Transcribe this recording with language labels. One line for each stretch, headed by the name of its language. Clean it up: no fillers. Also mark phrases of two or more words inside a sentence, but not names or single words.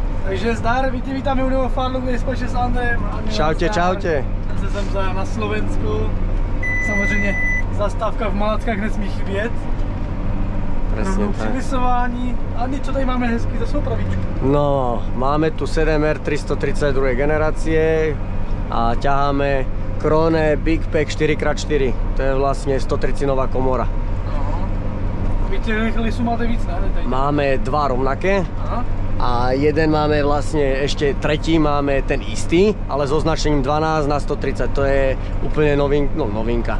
Czech: Takže zdar, vítáme u nového Farlu, kde společně s Andrejem.
Slovak: Čaute, čaute.
Czech: Zase jsem na Slovensku. Samozřejmě zastávka v Malackách nesmí chybět.
Slovak: Presne tak.
Czech: Připisování. Andi, co tady máme hezky za svou pravičku?
Slovak: No, máme tu 7R 332 generácie a ťaháme Krone Big Pack 4x4. To je vlastne 130-nová komora. Vy tie lisy máte víc, ne? Máme dva rovnaké. Aha. A jeden máme vlastne, ešte tretí máme ten istý, ale s označením 12 na 130, to je úplne novinka.